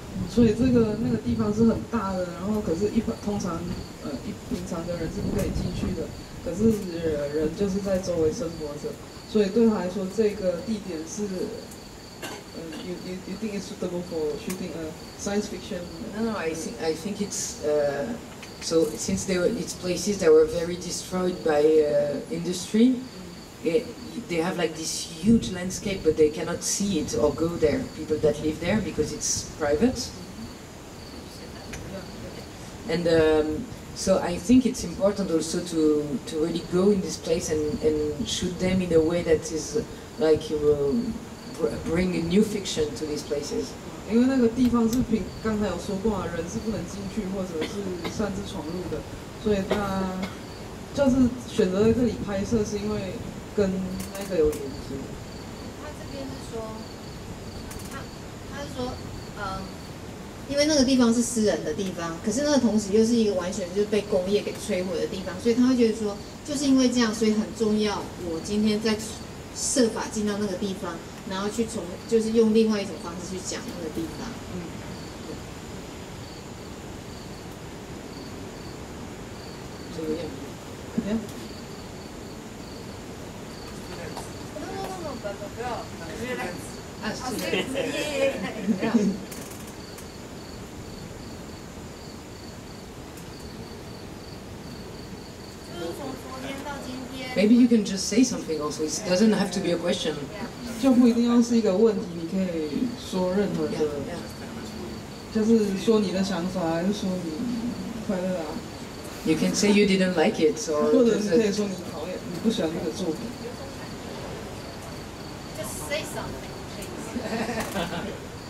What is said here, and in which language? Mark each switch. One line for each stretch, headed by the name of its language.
Chinese: 所以那个地方是很大的，然后可是通常平常的人是不可以进去的，可是人就是在周围生活着，所以对他来说这个地点是
English: you think it's suitable for shooting a science fiction? No, I think it's so since it's places that were very destroyed by industry. They have like this huge landscape, but they cannot see it or go there. People that live there because it's private. And so I think it's important also to really go in this place and shoot them in a way that is like bring a new fiction to these places.
Chinese: 因为那个地方是刚才有说过啊，人是不能进去或者是擅自闯入的，所以他就是选择在这里拍摄，是因为跟那个有连接。他这边是说，他是说，因为那个地方是私人的地方，可是那个同时又是一个完全就是被工业给摧毁的地方，所以他会觉得说，就是因为这样，所以很重要。我今天在设法进到那个地方，然后去就是用另外一种方式去讲那个地方。这个样子。不要，啊，是。
English: Maybe you can just say something also. It doesn't have to be a question.
Chinese: 就不一定要是一个问题，你可以说任何的，就是说你的想法，还是说你快乐啊。
English: You can say you didn't like it, or
Chinese: 或者你可以说你讨厌、你不喜欢这个作品。
English: Just say something, please.